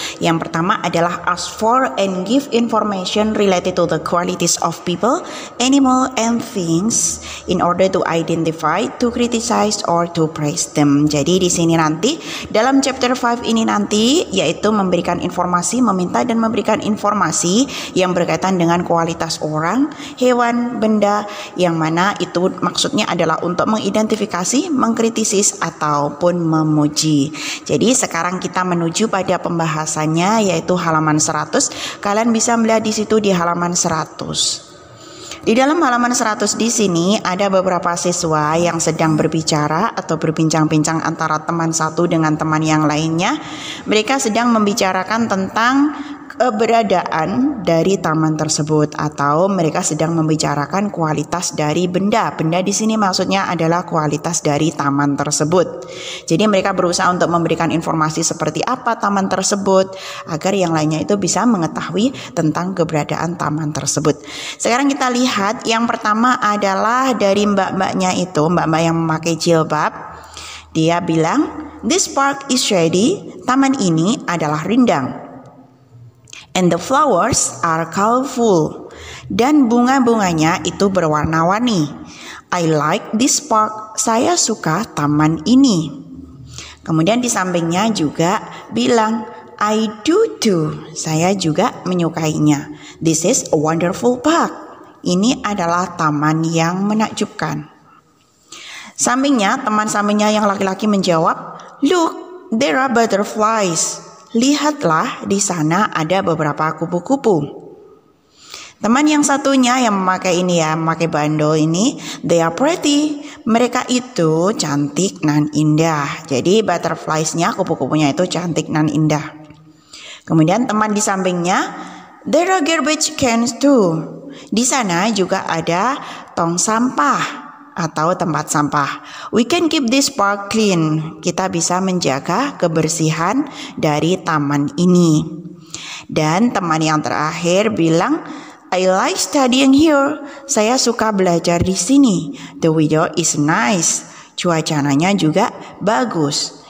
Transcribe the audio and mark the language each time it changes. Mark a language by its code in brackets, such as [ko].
[en] Yang pertama adalah ask for and give information related to the qualities of people, animal, and things in order to identify, to criticize, or to praise them. [id] Jadi di sini nanti dalam chapter 5 ini nanti yaitu memberikan informasi, meminta dan memberikan informasi yang berkaitan dengan kualitas orang, hewan, benda, yang mana itu maksudnya adalah untuk mengidentifikasi, mengkritisis, ataupun memuji. Jadi sekarang kita menuju pada pembahasannya yaitu halaman 100. Kalian bisa melihat di situ di halaman 100. Di dalam halaman 100 di sini ada beberapa siswa yang sedang berbicara atau berbincang-bincang antara teman satu dengan teman yang lainnya. Mereka sedang membicarakan tentang keberadaan dari taman tersebut atau mereka sedang membicarakan kualitas dari benda. Benda di sini maksudnya adalah kualitas dari taman tersebut. Jadi mereka berusaha untuk memberikan informasi seperti apa taman tersebut agar yang lainnya itu bisa mengetahui tentang keberadaan taman tersebut. Sekarang kita lihat yang pertama adalah dari mbak-mbaknya itu, mbak-mbak yang memakai jilbab. [en] Dia bilang, "This park is ready." [id] Taman ini adalah rindang. [en] And the flowers are colorful. [id] Dan bunga-bunganya itu berwarna-warni. [en] I like this park. [id] Saya suka taman ini. Kemudian di sampingnya juga bilang, [en] I do too. [id] Saya juga menyukainya. [en] This is a wonderful park. [id] Ini adalah taman yang menakjubkan. Sampingnya, teman sampingnya yang laki-laki menjawab, [en] Look, there are butterflies. [id] Lihatlah, di sana ada beberapa kupu-kupu. Teman yang satunya yang memakai ini ya, memakai bandol ini, [en] they are pretty. [id] Mereka itu cantik dan indah. Jadi butterflies-nya, kupu-kupunya itu cantik dan indah. Kemudian teman di sampingnya, [en] there are garbage cans too. [id] Di sana juga ada tong sampah atau tempat sampah. [en] We can keep this park clean. [id] Kita bisa menjaga kebersihan dari taman ini. Dan teman yang terakhir bilang, [en] I like studying here. [id] Saya suka belajar di sini. [en] The weather is nice. [id] Cuacanya juga bagus.